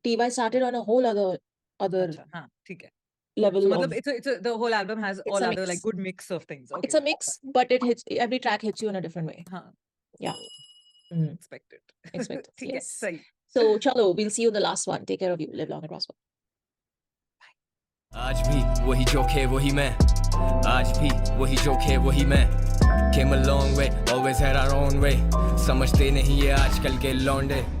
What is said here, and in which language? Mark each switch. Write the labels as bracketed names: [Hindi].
[English] TY started on a whole other [Hindi] Acha. Haan, theek hai. [English] level So of. it's the whole album has It's all a other mix. like good mix of things. Okay. It's a mix, but it hits, every track hits you in a different way. [Hindi] Haan. Yeah. [English] So, Mm. expect it. Expect it. [Hindi] Theek hai, [English] Yes. [Hindi] sahi. [English] So, chalo, we'll see you in the last one. Take care of you. Live long and prosper. [Hindi] आज भी वही जोखे वही मैं, आज भी वही जोखे वही मैं. [English] Came a long way, always had our own way. [Hindi] समझते नहीं ये आजकल के लौंडे.